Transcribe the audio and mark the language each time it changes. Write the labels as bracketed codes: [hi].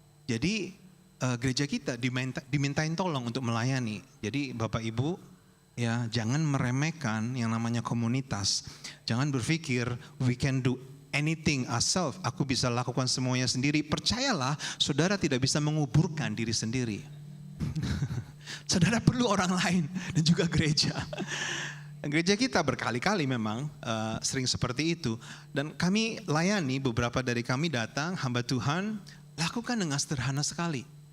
[id] Jadi gereja kita dimintain tolong untuk melayani. Jadi Bapak Ibu, ya, jangan meremehkan yang namanya komunitas. Jangan berpikir [en] we can do anything ourselves. [id] Aku bisa lakukan semuanya sendiri. Percayalah, saudara tidak bisa menguburkan diri sendiri. Saudara perlu orang lain dan juga gereja. Gereja kita berkali-kali memang sering seperti itu. Dan kami layani, beberapa dari kami datang, hamba Tuhan, lakukan dengan sederhana sekali.